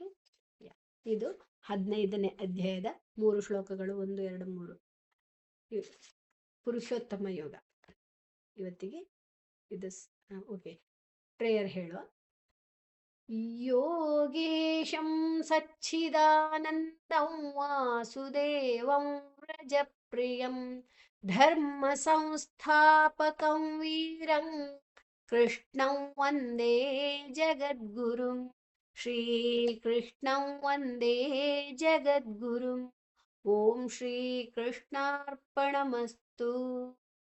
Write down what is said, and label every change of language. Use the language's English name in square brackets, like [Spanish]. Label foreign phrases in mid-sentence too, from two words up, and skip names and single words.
[Kannada] ಇದು 15ನೇ ಅಧ್ಯಾಯದ 3 ಶ್ಲೋಕಗಳು 1 2 3 ಪುರುಷೋತ್ತಮ ಯೋಗ ಇವತ್ತಿಗೆ ಇದು [English] okay, prayer [Kannada] ಹೇಳುವ. [Sanskrit] ಯೋಗೇಶಂ ಸಚ್ಚಿದಾನಂದಂ ವಾಸುದೇವಂ ವ್ರಜಪ್ರಿಯಂ ಧರ್ಮ ಸಂಸ್ಥಾಪಕಂ ವೀರಂ ಕೃಷ್ಣಂ ವಂದೇ ಜಗದ್ಗುರುಂ ಶ್ರೀಕೃಷ್ಣಂ ವಂದೇ ಜಗದ್ಗುರುಂ. ಓಂ ಶ್ರೀಕೃಷ್ಣಾರ್ಪಣಮಸ್ತು.